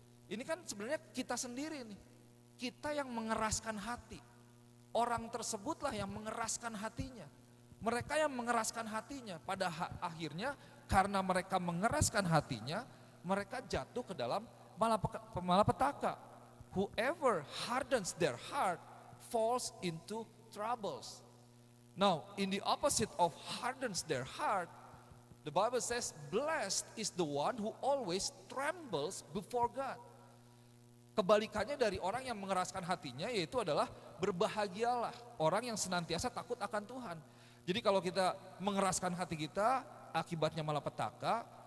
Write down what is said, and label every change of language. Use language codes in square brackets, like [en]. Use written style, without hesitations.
[id] Ini kan sebenarnya kita sendiri nih. Kita yang mengeraskan hati. Orang tersebutlah yang mengeraskan hatinya. Mereka yang mengeraskan hatinya, pada akhirnya karena mereka mengeraskan hatinya, mereka jatuh ke dalam malapetaka. [en] Whoever hardens their heart falls into troubles. Now, in the opposite of hardens their heart, the Bible says, blessed is the one who always trembles before God. [id] Kebalikannya dari orang yang mengeraskan hatinya, yaitu adalah berbahagialah orang yang senantiasa takut akan Tuhan. Jadi kalau kita mengeraskan hati kita, akibatnya malapetaka.